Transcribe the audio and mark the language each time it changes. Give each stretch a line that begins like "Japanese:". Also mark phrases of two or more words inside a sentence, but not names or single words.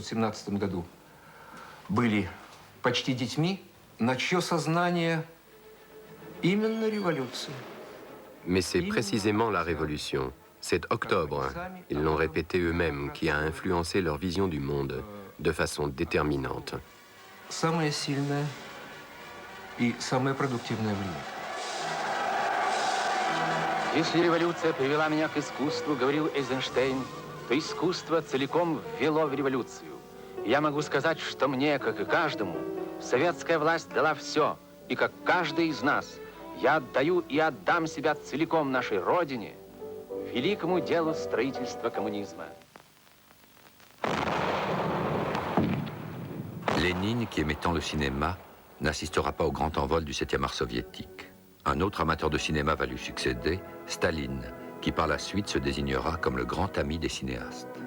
French: Mais c'est précisément la révolution. C'est Octobre, ils l'ont répété eux-mêmes, qui a influencé leur vision du monde de façon déterminante.
Russian: и самое продуктивное время. Если революция привела меня к искусству, говорил Эйзенштейн, то искусство целиком ввело в революцию. Я могу сказать, что мне, как и каждому, советская власть дала все, и как каждый из нас, я отдаю и отдам себя целиком нашей Родине, великому делу строительства коммунизма.
French: Lénine, qui aimait tant le cinéma, n'assistera pas au grand envol du 7e art soviétique. Un autre amateur de cinéma va lui succéder, Staline, qui par la suite se désignera comme le grand ami des cinéastes.